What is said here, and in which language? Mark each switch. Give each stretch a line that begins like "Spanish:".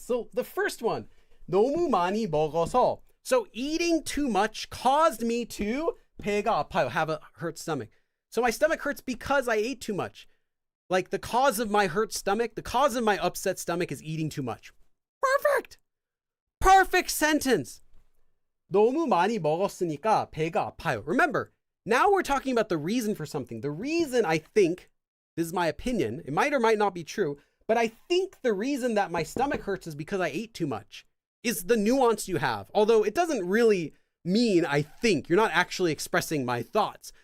English: So the first one,
Korean: 너무 많이 먹어서.
English: So eating too much caused me to
Korean: 배가 아파요,
English: have a hurt stomach. So my stomach hurts because I ate too much. Like the cause of my hurt stomach, the cause of my upset stomach is eating too much. Perfect. Perfect sentence.
Korean: 너무 많이 먹었으니까 배가 아파요.
English: Remember, now we're talking about the reason for something. The reason, I think, this is my opinion, it might or might not be true, but I think the reason that my stomach hurts is because I ate too much, is the nuance you have. Although it doesn't really mean I think. You're not actually expressing my thoughts.